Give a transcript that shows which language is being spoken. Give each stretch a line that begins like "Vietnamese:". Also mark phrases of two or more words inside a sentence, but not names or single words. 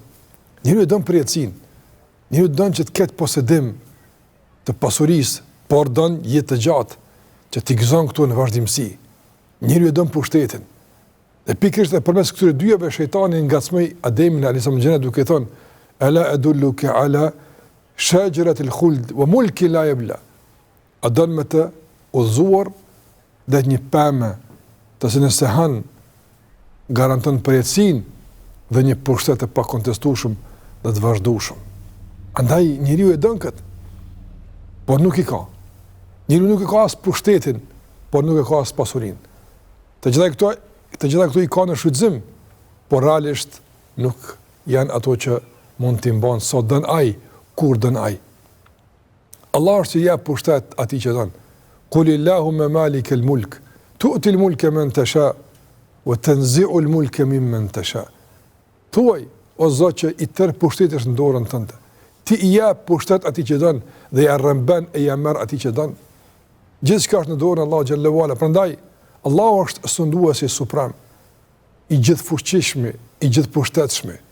Albanian: Njeriu don përjetësinë. Njeriu don që të ketë posedim të pasurisë, por don jetë të gjatë, që t'i gëzon këtu në vazhdimsi. Njeriu e don pushtetin. Dhe pikërisht e përmes këtyre dyjave shejtani ngacmoi Ademin
Arabic: عليه السلام
Albanian: duke thënë:
Arabic: "ألا أدلك على شجرة الخلد وملك لا يبلى."
Albanian: A don me të udhëzuar dhe një pemë të se nëse han garanton përjetësinë dhe një pushtet të pakontestueshëm dhe të vazhdueshëm. Andaj njeriu e don këtë, por nuk i ka. Njeriu nuk e ka as pushtetin, por nuk e ka as pasurinë. Të gjitha këto i ka në shfrytëzim, por realisht nuk janë ato që mund t'i mbajnë sot don ai, kur don ai. Allah është që jep pushtet atij që don.
Arabic: قل اللهم مالك الملك تؤتي الملك من تشاء وتنزع الملك ممن تشاء.
Albanian: Thuaj, o Zot, që i tërë pushteti është në dorën tënde. Ti i jep pushtet atij që don dhe ja rrëmban e ja merr atij që don. Gjithçka është në dorën e Allahut
Arabic: جل وعلا.
Albanian: Prandaj Allahu është sunduesi suprem, i gjithfuqishëm, i gjithpushtetshëm.